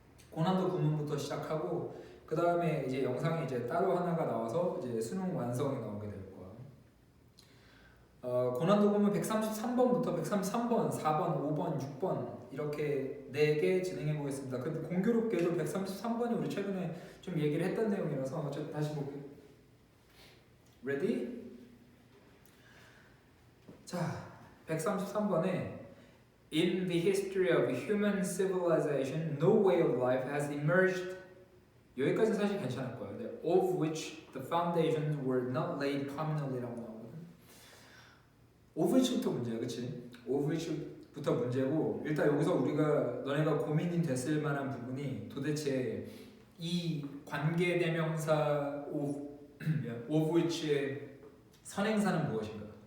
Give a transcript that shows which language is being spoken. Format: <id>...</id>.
<ko>고난도 구문부터 시작하고 그 다음에 이제 영상이 이제 따로 하나가 나와서 이제 수능 완성이 나오게 될 거야. 고난도 구문 133번부터 133번, 4번, 5번, 6번 이렇게 4개 진행해 보겠습니다. 근데 공교롭게도 133번이 우리 최근에 좀 얘기를 했던 내용이라서 어쨌든 다시 볼게요.</ko> <en>Ready?</en> <ko>자, 133번에</ko> <en>In the history of human civilization, no way of life has emerged.</en> <ko>여기까지는 사실 괜찮을 거예요.</ko> <en>Of which the foundations were not laid communally라고 나오거든.</en> <ko>Of which부터 문제야, 그렇지? Of which부터 문제고 일단 여기서 우리가 너네가 고민이 됐을 만한 부분이 도대체 이 관계대명사 of which의 선행사는 무엇인가?</ko>